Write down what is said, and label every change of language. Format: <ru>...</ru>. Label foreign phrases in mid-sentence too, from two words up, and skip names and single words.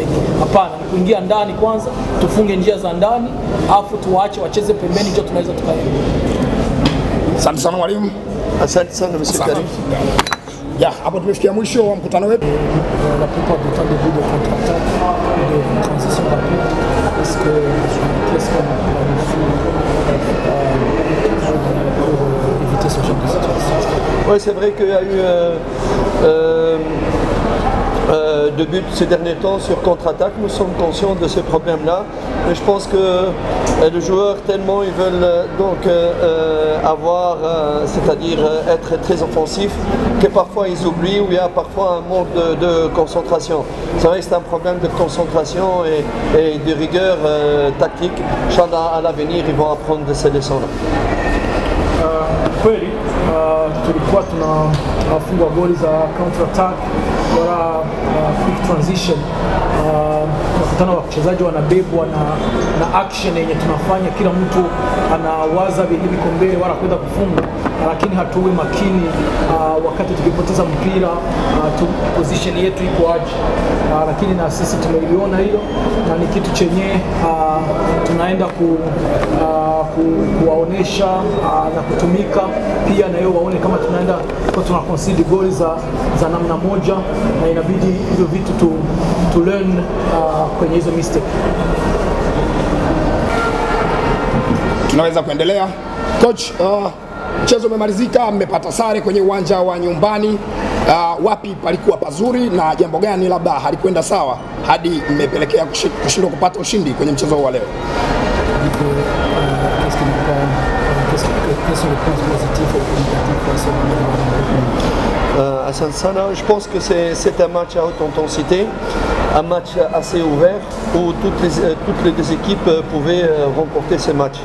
<sw>Hapana, ni kuingia ndani kwanza, tufunge njia za ndani, afu tuwaache wacheze pembeni, ndio tunaweza tukaenda. Asante sana mwalimu. Asante sana Monsieur Karim. Ya, hapo tumefikia mwisho wa mkutano wetu.</sw> <fr>La plupart du temps, début de contre-attaque, de transition rapide, est-ce qu'on a planifié pour éviter ce genre de situation? Oui, c'est vrai qu'il y a eu de buts ces derniers temps sur contre-attaque. Nous sommes conscients de ce problème-là. Mais je pense que les joueurs, tellement ils veulent donc avoir, c'est-à-dire être très offensifs, que parfois ils oublient, ou il y a parfois un manque de concentration. C'est vrai que c'est un problème de concentration et de rigueur tactique. Inch'Allah, à l'avenir, ils vont apprendre de ces leçons-là.</fr> <sw>Kweli tulikuwa tunafungwa goli za</sw> <en>counter attack</en> <sw>wala</sw> <en>quick transition.</en> <sw>Nakutana wachezaji wanabebwa na action yenye tunafanya, kila mtu anawaza vile viko mbele wala kwenda kufunga, lakini hatuwe makini wakati tukipoteza mpira position yetu iko aje. Lakini na sisi tumeliona hilo na ni kitu chenye tunaenda kuwaonesha na kutumika pia na yao waone kama tunaenda kwa tuna</sw> <en>concede goals</en> <sw>za namna moja, na inabidi hivyo vitu</sw> <en>to learn</en> <sw>kwenye hizo mistake. Tunaweza kuendelea. Coach, mchezo umemalizika, mmepata sare kwenye uwanja wa nyumbani. Wapi palikuwa pazuri na jambo gani labda halikwenda sawa hadi mmepelekea kushindwa kupata ushindi kwenye mchezo wa leo?</sw> <fr>À Sansana, je pense que c'est un match à haute intensité, un match assez ouvert où toutes les deux équipes pouvaient remporter ce match.</fr>